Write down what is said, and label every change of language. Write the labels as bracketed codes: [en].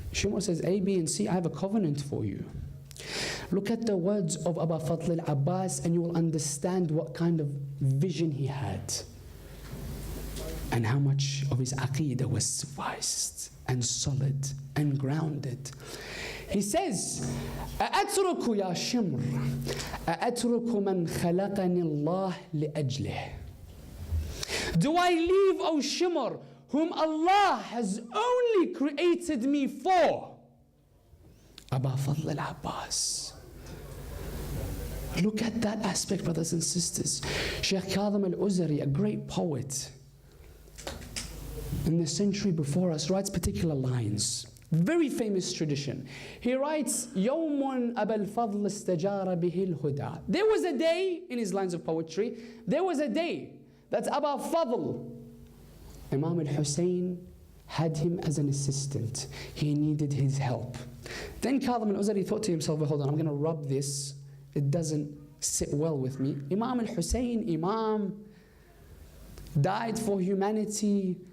[en] Shimr says, A, B, and C, I have a covenant for you. Look at the words of Abu Fadl al-Abbas and you will understand what kind of vision he had and how much of his aqeedah was sufficed and solid and grounded. He says, [ar] أأترك يا شمر أأترك من خلقني الله لأجله. [en] Do I leave, O Shimr, whom Allah has only created me for? Aba Fadl al-Abbas. Look at that aspect, brothers and sisters. Shaykh Kadhim al-Uzari, a great poet in the century before us, writes particular lines. Very famous tradition. He writes, [ar] يوم أبا الفضل استجار به الهدى. [en] There was a day, in his lines of poetry, there was a day that Aba Fadl, Imam al-Hussein, had him as an assistant. He needed his help. Then Kadhim al-Uzari thought to himself, well, hold on, I'm going to rub this. It doesn't sit well with me. Imam al-Hussein, Imam, died for humanity.